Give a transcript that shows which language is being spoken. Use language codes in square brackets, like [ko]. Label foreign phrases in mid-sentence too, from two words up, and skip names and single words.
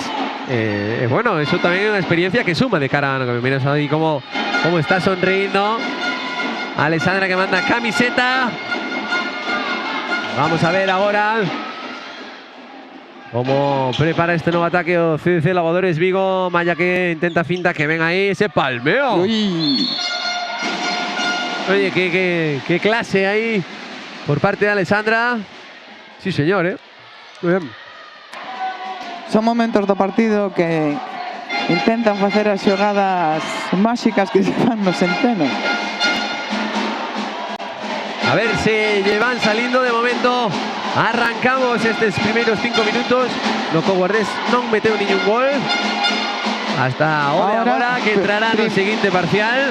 [gl] Bueno, eso tamén é unha experiencia que suma de cara a ano que miras aí como está sonriendo Alessandra, que manda camiseta. Vamos a ver agora como prepara este novo ataque o CDC Lavadores Vigo. Maya que intenta finta, que ven aí ese palmeo. Uy. [es] Oye, qué clase ahí por parte de Alessandra. Sí, señor, muy bien. [gl] Son momentos do partido que intentan facer as xogadas máxicas que se fan nos entrenos. [es] A ver se llevan saliendo de momento. [gl] Arrancamos estes primeiros 5 minutos. No que o Guardés non meteu ningún gol [es] hasta ahora [gl] que entrará no seguinte parcial.